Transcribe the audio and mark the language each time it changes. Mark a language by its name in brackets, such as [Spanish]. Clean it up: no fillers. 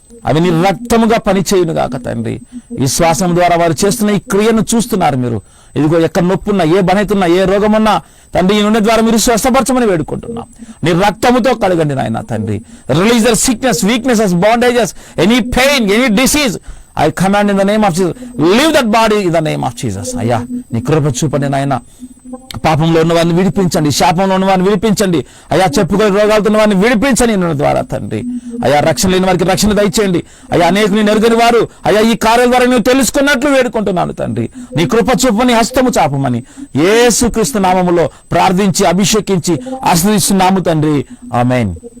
[Telugu] అవి నీ రక్తముగా పనిచేయును గాక తండ్రి. విశ్వాసం ద్వారా వారు చేస్తున్న ఈ క్రియను చూస్తున్నారు మీరు. ఇదిగో ఎక్కడ నొప్పున్నా, ఏ బలహీనత, ఏ రోగమున్నా తండ్రి ఈ నూనె ద్వారా మీరు స్వస్థపరచమని వేడుకుంటున్నాం. నీ రక్తముతో కడగండి నాయన తండ్రి. [English] Release their sickness, weaknesses, bondages, any pain, any disease. I command in the name of Jesus, leave that body in the name of Jesus. [Telugu] అయ్యా నీ కృప చూపండి నాయన. పాపంలో ఉన్న వారిని విడిపించండి, శాపంలో ఉన్న వారిని విడిపించండి అయ్యా. చెప్పుకొని రోగాలతో ఉన్న వారిని విడిపించండి నూనె ద్వారా తండ్రి. అయ్యా రక్షణ లేని వారికి రక్షణ దయచేయండి అయ్యా. అనేకుని ఎరుగని వారు అయ్యా ఈ కార్యాల ద్వారా నువ్వు తెలుసుకున్నట్లు వేడుకుంటున్నాను తండ్రి. నీ కృప చూపని హస్తము చాపమని యేసుక్రీస్తు నామములో ప్రార్థించి అభిషేకించి ఆశీర్వదిస్తున్నాము తండ్రి. ఆమేన్.